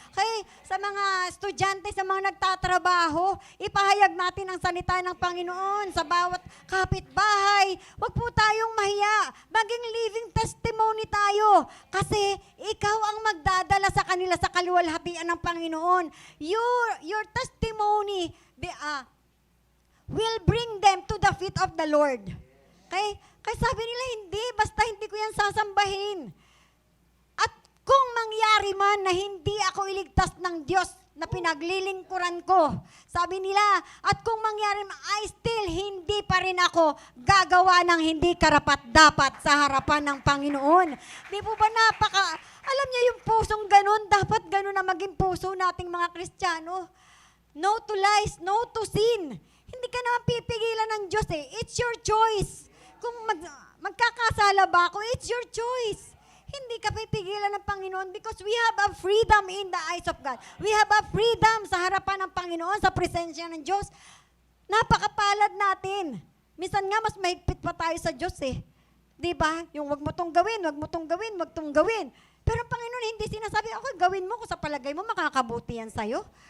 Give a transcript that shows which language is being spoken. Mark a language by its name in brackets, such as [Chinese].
[Filipino] Kaya sa mga estudyante, sa mga nagtatrabaho, ipahayag natin ang salita ng Panginoon sa bawat kapitbahay. Huwag po tayong mahiya. Maging living testimony tayo. Kasi ikaw ang magdadala sa kanila sa kaluwalhatian ng Panginoon. [English] Your testimony will bring them to the feet of the Lord. [Filipino] Kaya sabi nila, basta hindi ko yan sasambahin. At kung mangyari man na hindi ako iligtas ng Diyos na pinaglilingkuran ko, sabi nila, at kung mangyari man, hindi pa rin ako gagawa ng hindi karapat-dapat sa harapan ng Panginoon. Di po ba alam niyo yung pusong ganun, dapat ganun na maging puso nating mga Kristiyano. [English] No to lies, no to sin. [Filipino] Hindi ka naman pipigilan ng Diyos eh. [English] It's your choice. [Filipino] Kung magkakasala ba ako, [English] it's your choice. [Filipino] Hindi ka pipigilan ng Panginoon [English] because we have a freedom in the eyes of God. We have a freedom [Filipino] sa harapan ng Panginoon, sa presensya ng Diyos. Napakapalad natin. Minsan nga, mas mahigpit pa tayo sa Diyos eh. Di ba? Yung wag mo tong gawin, wag mo tong gawin, wag tong gawin. Pero ang Panginoon hindi sinasabi, okay, gawin mo kung sa palagay mo makakabuti yan sa'yo.